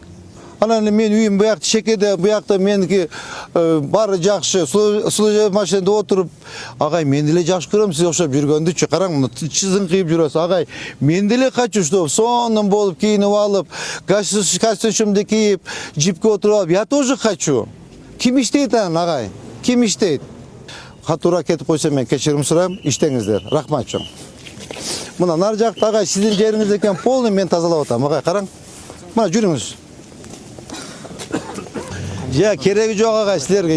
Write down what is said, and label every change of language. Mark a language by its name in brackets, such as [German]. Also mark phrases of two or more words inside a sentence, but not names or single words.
[Kyrgyz] Анан мен үйүм буякта шекеде, буякта меники баары жакшы, служебный машинада отуруп, агай мен деле жакшы көрөм сиз окшоп жүргөндүчү. Караң, чызын кыйып жүрөсүз. Агай, мен деле качуу, чтоб сонун болуп кийинип алып, костюмду кийип, джипке отуруп алып, [Russian] я тоже хочу. [Kyrgyz] Ким иштейт анан агай? Ким иштейт? Катуураак кетип койсом мен кечирим сурайм, иштеңиздер. Рахмат чоң. Мына нар жакта агай сиздин жериңиз экен полный мен тазалап атам. Агай, караң. Мына жүрүңүз. Я кереги жок агай силерге.